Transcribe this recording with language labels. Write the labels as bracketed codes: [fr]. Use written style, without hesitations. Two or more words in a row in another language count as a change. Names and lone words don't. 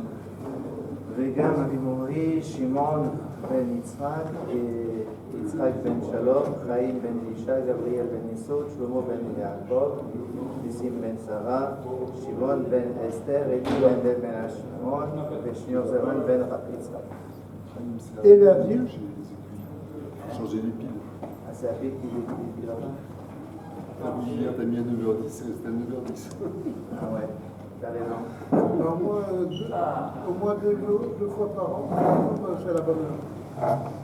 [he] וגם אבימורי, שמעון בן יצחק, יצחק בן שלום, חיים בן אלישע, גבריאל בן ניסות, שלמה בן יעקב, ניסים בן שרה, שמעון בן אסתר, אלי בן דל בן השמעון, ושניאור זרמן בן יצחק. [fr] Et la ville? Changer les piles. Ah, c'est la ville qui vit là-bas. Hier, t'as mis à 9h10, c'était à 9h10. Ah ouais, t'as raison. Au moins deux fois par an, c'est la bonne heure.